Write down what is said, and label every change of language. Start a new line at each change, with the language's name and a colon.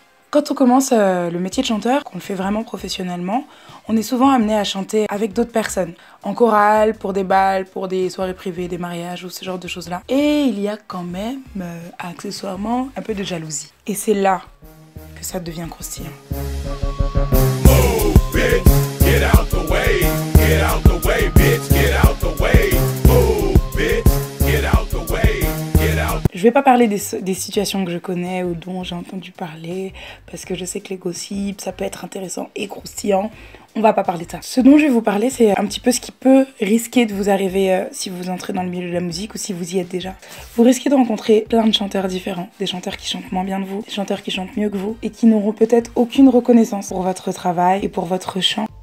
French: Quand on commence le métier de chanteur, qu'on le fait vraiment professionnellement, on est souvent amené à chanter avec d'autres personnes. En chorale, pour des bals, pour des soirées privées, des mariages ou ce genre de choses-là. Et il y a quand même, accessoirement, un peu de jalousie. Et c'est là que ça devient croustillant.
English: Move, bitch, get out the way. Get out the way, bitch, get out the way. Move, bitch, get out the way.
French: Je vais pas parler des situations que je connais ou dont j'ai entendu parler parce que je sais que les gossips, ça peut être intéressant et croustillant. On va pas parler de ça. Ce dont je vais vous parler, c'est un petit peu ce qui peut risquer de vous arriver si vous entrez dans le milieu de la musique ou si vous y êtes déjà. Vous risquez de rencontrer plein de chanteurs différents. Des chanteurs qui chantent moins bien que vous, des chanteurs qui chantent mieux que vous et qui n'auront peut-être aucune reconnaissance pour votre travail et pour votre chant.